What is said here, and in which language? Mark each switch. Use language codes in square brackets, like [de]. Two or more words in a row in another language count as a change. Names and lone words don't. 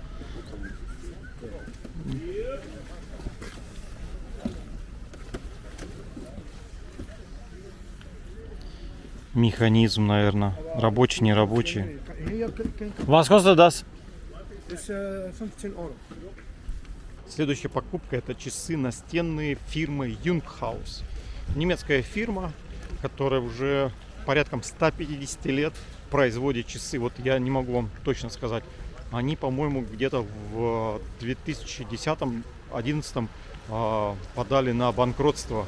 [ru] Механизм, наверное. Рабочий, не рабочий. [de] Was kostet das? Ist 15 Euro. [ru] Следующая покупка — это часы настенные фирмы Юнгхаус. Немецкая фирма, которая уже порядком 150 лет производит часы. Вот я не могу вам точно сказать. Они, по-моему, где-то в 2010-2011 подали на банкротство.